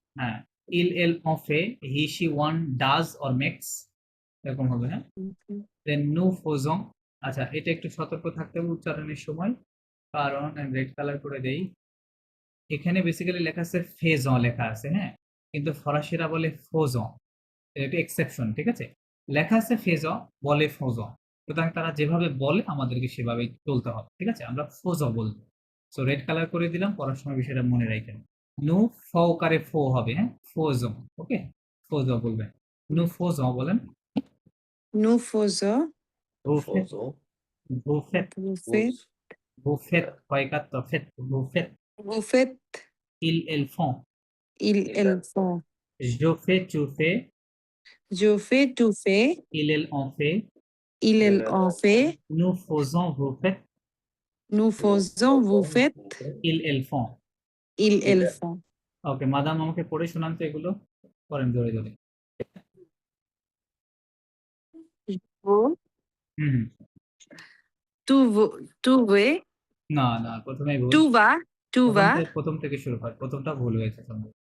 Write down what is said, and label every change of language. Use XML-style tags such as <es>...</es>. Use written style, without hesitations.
<en>হ্যাঁ,</en> <fr>il, en fait,</fr> <en>he, she, one does or makes,</en> <bn>এরকম হবে, হ্যাঁ।</bn> <en>Okay.</en> <bn>দেন</bn> <fr>nous faisons,</fr> <bn>আচ্ছা এটা একটু সতর্ক থাকতে হবে উচ্চারণের সময়, কারণ আমি রেড কালার করে দেই। এখানে বেসিক্যালি লেখা আছে ফেজন লেখা আছে, হ্যাঁ, কিন্তু ফরাসিরা বলে ফোজন, এটা একটা এক্সেপশন, ঠিক আছে। লেখা আছে ফেজন, বলে ফোজন, সুতরাং তারা যেভাবে বলে আমাদেরকে সেভাবেই চলতে হবে, ঠিক আছে। আমরা ফোজ বলবো। সো রেড কালার করে দিলাম, পড়ার সময় বিষয়টা মনে রাখেন। নু ফকারে ফো হবে, হ্যাঁ, ফোজন। ওকে, ফোজ বলবেন। নু ফোজ বলেন।</bn> <fr>Nous faisons. vous faites, Faisons. vous faites, Vous faites. vous faites, হয় কাত্ত, faites, vous faites, Vous faites. ils font, Il, elles font. je fais, tu fais, Je fais, tu fais. il en fait, Il, elle en fait. nous faisons, vous faites, Nous faisons, vous faites. ils font। Il, elles font.</fr> <bn>ওকে, madame আমাকে পড়ে শোনান তো এগুলো, করেন জোরে জোরে।</bn> <fr>Vous. হুম, Tu veux.</fr> <bn>না না, প্রথমেই ভুল।</bn> <fr>Tu vas. Tu vas.</fr> <bn>প্রথম থেকে শুরু হয়, প্রথমটা ভুল হয়েছে সম্ভবত।</bn>